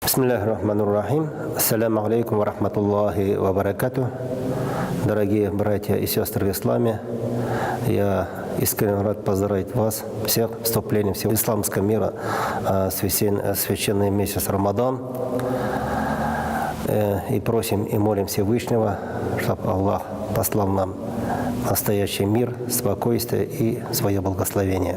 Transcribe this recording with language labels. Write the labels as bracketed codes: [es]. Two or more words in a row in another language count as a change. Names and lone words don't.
[ar] بسم الله الرحمن الرحيم. السلام عليكم ورحمة الله وبركاته. [ru] Дорогие братья и сестры в исламе, я искренне рад поздравить вас всех с вступлением всего исламского мира в священный месяц Рамадан. И просим и молим Всевышнего, чтобы Аллах послал нам настоящий мир, спокойствие и свое благословение.